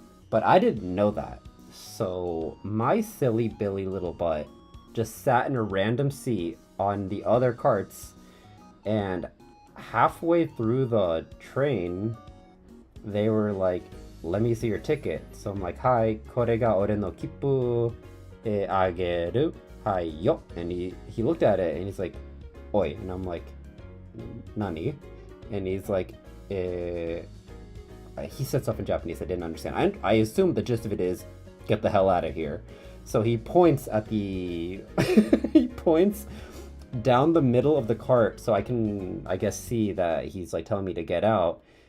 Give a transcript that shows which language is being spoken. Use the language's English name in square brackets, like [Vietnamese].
[English] But I didn't know that. So my silly Billy little butt just sat in a random seat on the other carts, and halfway through the train, they were like, let me see your ticket. So I'm like, hi, [Japanese] これが俺の切符あげる。はいよ. [English] And he looked at it and he's like, oi. And I'm like, nani? And he's like, he said stuff in Japanese I didn't understand. I assume the gist of it is, get the hell out of here. So he points at the, he points down the middle of the cart so I can, I guess, see that he's like telling me to get out.